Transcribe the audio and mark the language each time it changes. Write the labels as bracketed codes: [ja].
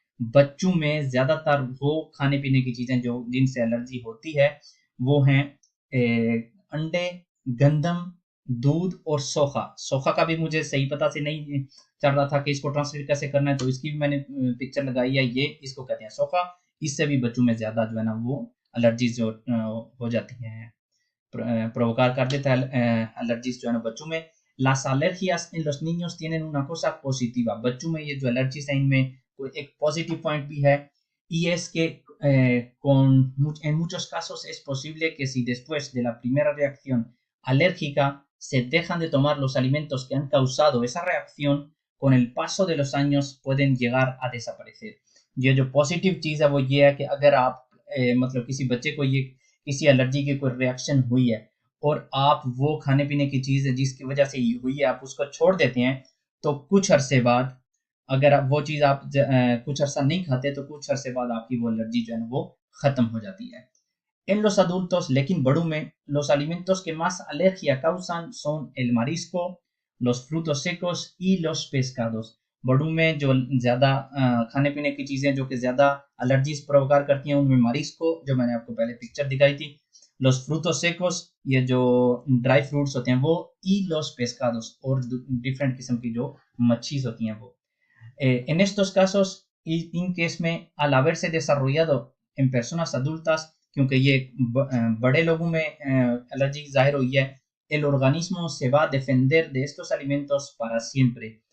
[hi] बच्चों में ज़्यादातर वो खाने पीने की चीज़ें जो जिनसे एलर्जी होती है वो हैं अंडे, गंदम, दूध और सोखा। सोखा का भी मुझे सही पता से नहीं चल रहा था कि इसको ट्रांसलेट कैसे करना है, तो इसकी भी मैंने पिक्चर लगाई है। ये इसको कहते हैं सोखा। इससे भी बच्चों में ज़्यादा जो है ना वो एलर्जीज जो हो जाती हैं, provocar कर देता है एलर्जीज जो है ना बच्चों में। [es] Las alergias en los niños tienen una cosa positiva। [hi] बच्चों में ये जो एलर्जीज है इनमें कोई एक पॉजिटिव पॉइंट भी है, [es] y es que en muchos casos es posible que si después de la primera reacción alérgica se dejan de tomar los alimentos que han causado esa reacción, con el paso de los años pueden llegar a desaparecer। [hi] ये जो positive चीज़ है वो ये है कि अगर आप मतलब किसी बच्चे को ये किसी एलर्जी की कोई रिएक्शन हुई है और आप वो खाने पीने की चीज़ है जिसकी वजह से ये हुई है आप उसको छोड़ देते हैं, तो कुछ अरसे बाद अगर आप वो चीज़ आप कुछ अरसा नहीं खाते तो कुछ अरसे बाद आपकी वो एलर्जी जो है ना वो ख़त्म हो जाती है। [es] En los adultos, [hi] लेकिन बड़ों में, [es] los alimentos que más alergia causan son el marisco, los frutos secos y los pescados। [hi] बड़ों में जो ज़्यादा खाने पीने की चीज़ें जो कि ज़्यादा एलर्जीज प्रोवोकार करती हैं उनमें मारिस्को जो मैंने आपको पहले पिक्चर दिखाई थी, [es] los frutos secos [hi] ये जो ड्राई फ्रूट्स होते हैं वो, [es] y los pescados [hi] और डिफरेंट किस्म की जो मच्छीज होती हैं वो। [es] En estos casos [hi] इनकेस में [es] al haberse desarrollado en personas adultas, [hi] क्योंकि ये बड़े लोगों में एलर्जी जाहिर हुई है, [es] el organismo se va a defender de estos alimentos para siempre।